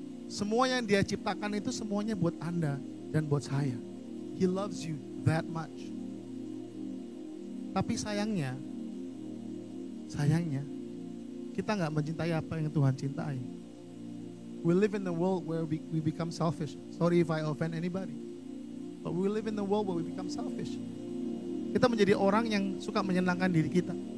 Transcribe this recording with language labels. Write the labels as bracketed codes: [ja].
[id] Semua yang Dia ciptakan itu semuanya buat Anda dan buat saya. [en] He loves you that much. [id] Tapi sayangnya kita nggak mencintai apa yang Tuhan cintai. [en] We live in the world where we become selfish. Sorry if I offend anybody. But we live in the world where we become selfish. [id] Kita menjadi orang yang suka menyenangkan diri kita.